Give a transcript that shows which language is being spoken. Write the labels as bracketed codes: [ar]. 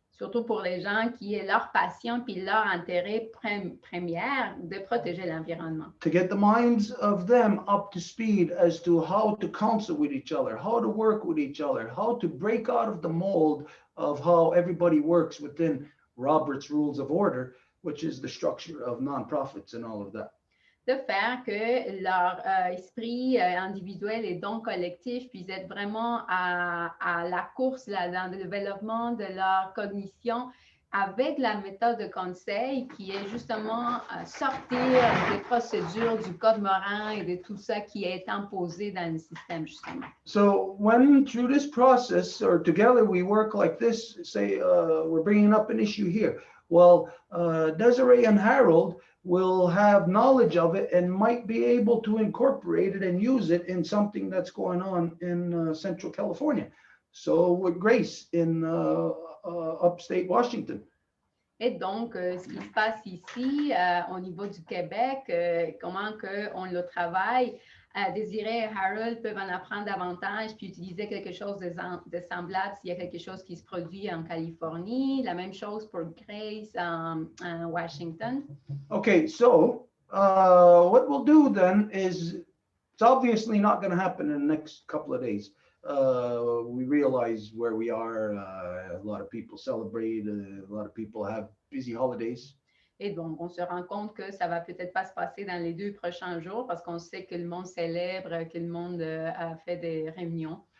[fr] Surtout pour les gens qui est leur passion puis leur intérêt première de protéger l'environnement. [en] To get the minds of them up to speed as to how to counsel with each other, how to work with each other, how to break out of the mold of how everybody works within Robert's Rules of Order, which is the structure of nonprofits and all of that. [fr] De faire que leur esprit individuel et donc collectif puisse être vraiment à la course là, dans le développement de leur cognition avec la méthode de conseil qui est justement sortir des procédures du code moral et de tout ça qui est imposé dans le système justement. [en] So when through this process or together we work like this, say we're bringing up an issue here. Well, Desiree and Harold will have knowledge of it and might be able to incorporate it and use it in something that's going on in Central California. So with Grace in upstate Washington. [fr] Et donc, ce qui se passe ici au niveau du Québec, comment on le travaille, Désiré et Harold peuvent en apprendre davantage puis utiliser quelque chose de semblable s'il y a quelque chose qui se produit en Californie. La même chose pour Grace en Washington. [en] Okay, so what we'll do then is, it's obviously not going to happen in the next couple of days. We realize where we are. A lot of people celebrate. A lot of people have busy holidays. [fr] Et donc, on se rend compte que ça va peut-être pas se passer dans les 2 prochains jours parce qu'on sait que le monde célèbre, que le monde a fait des réunions.